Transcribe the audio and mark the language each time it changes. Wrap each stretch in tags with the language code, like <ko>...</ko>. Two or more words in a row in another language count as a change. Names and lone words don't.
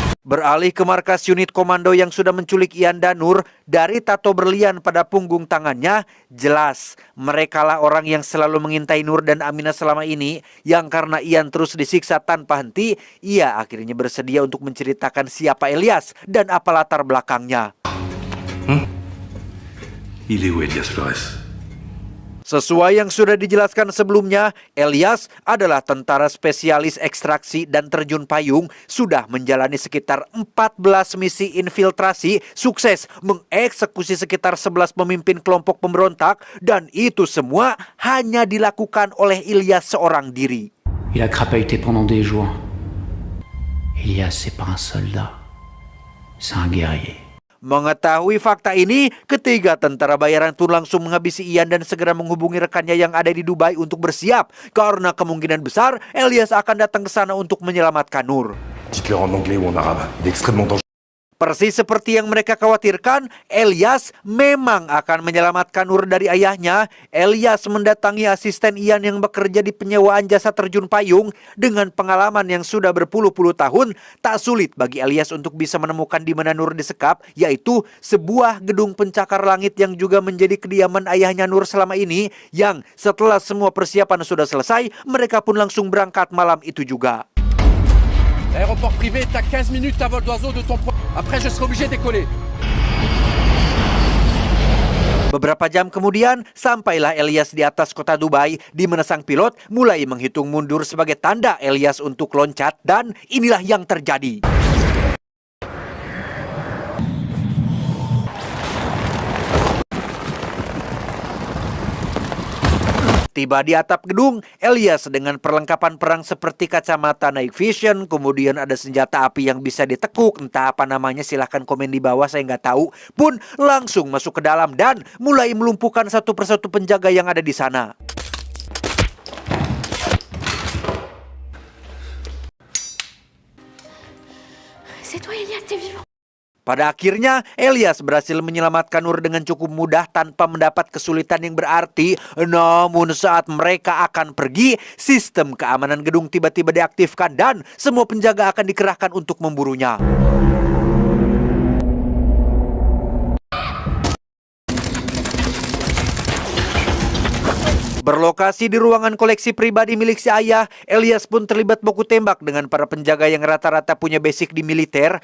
<id>Beralih ke markas unit komando yang sudah menculik Ian dan Nur, dari tato berlian pada punggung tangannya, jelas merekalah orang yang selalu mengintai Nur dan Aminah selama ini, yang karena Ian terus disiksa tanpa henti, ia akhirnya bersedia untuk menceritakan siapa Elias dan apa latar belakangnya.</id> <fr>Il est où Elias Flores?</fr> <id>Sesuai yang sudah dijelaskan sebelumnya, Elias adalah tentara spesialis ekstraksi dan terjun payung, sudah menjalani sekitar 14 misi infiltrasi, sukses mengeksekusi sekitar 11 pemimpin kelompok pemberontak, dan itu semua hanya dilakukan oleh Elias seorang diri.</id> <fr>Il a crapahuté pendant des jours. Elias, c'est pas un soldat. C'est un guerrier.</fr> <id>Mengetahui fakta ini, ketiga tentara bayaran pun langsung menghabisi Ian dan segera menghubungi rekannya yang ada di Dubai untuk bersiap, karena kemungkinan besar Elias akan datang ke sana untuk menyelamatkan Nur.</id> <fr>Dites-leur en anglais ou en arabe. Il est extrêmement dangereux.</fr> <id>Persis seperti yang mereka khawatirkan, Elias memang akan menyelamatkan Nur dari ayahnya. Elias mendatangi asisten Ian yang bekerja di penyewaan jasa terjun payung. Dengan pengalaman yang sudah berpuluh-puluh tahun, tak sulit bagi Elias untuk bisa menemukan di mana Nur disekap, yaitu sebuah gedung pencakar langit yang juga menjadi kediaman ayahnya Nur selama ini, yang setelah semua persiapan sudah selesai, mereka pun langsung berangkat malam itu juga.</id> <fr>L'aéroport privé est à 15 minutes à vol d'oiseau de ton point. Après, je serai obligé de décoller.</fr> <id>Beberapa jam kemudian, sampailah Elias di atas kota Dubai, di mana sang pilot mulai menghitung mundur sebagai tanda Elias untuk loncat, dan inilah yang terjadi. Tiba di atap gedung, Elias dengan perlengkapan perang seperti kacamata</id> <en>night vision,</en> <id>kemudian ada senjata api yang bisa ditekuk, entah apa namanya, silahkan komen di bawah, saya nggak tahu, pun langsung masuk ke dalam dan mulai melumpuhkan satu persatu penjaga yang ada di sana.</id> <fr>C'est toi, Elias, t'es vivant.</fr> <id>Pada akhirnya, Elias berhasil menyelamatkan Nur dengan cukup mudah tanpa mendapat kesulitan yang berarti. Namun saat mereka akan pergi, sistem keamanan gedung tiba-tiba diaktifkan dan semua penjaga akan dikerahkan untuk memburunya. Berlokasi di ruangan koleksi pribadi milik si ayah, Elias pun terlibat baku tembak dengan para penjaga yang rata-rata punya basic di militer.</id>